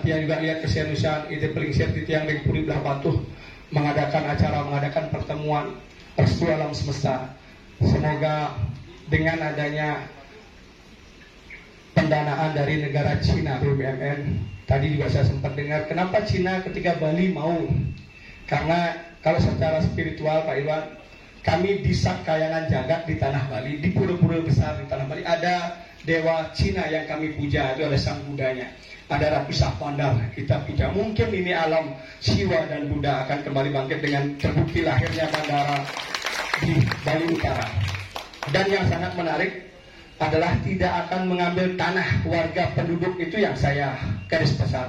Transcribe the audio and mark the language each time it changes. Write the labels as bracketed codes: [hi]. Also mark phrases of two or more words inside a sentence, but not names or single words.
[id] Tiang juga lihat keseriusan Ide Pelingsir di tiang Puri Belah Batu mengadakan acara, mengadakan pertemuan restu alam semesta. Semoga dengan adanya pendanaan dari negara Cina, BUMN, tadi juga saya sempat dengar kenapa Cina ketika Bali mau, karena kalau secara spiritual Pak Irwan, kami di Kayangan Jagat di tanah Bali, di pura-pura besar di tanah Bali ada dewa Cina yang kami puja, itu ada sang Budanya, ada Ratu Sapandar kita puja. Mungkin ini alam Siwa dan Buddha akan kembali bangkit dengan terbukti lahirnya bandara di Bali Utara. Dan yang sangat menarik adalah tidak akan mengambil tanah warga penduduk, itu yang saya garis besar.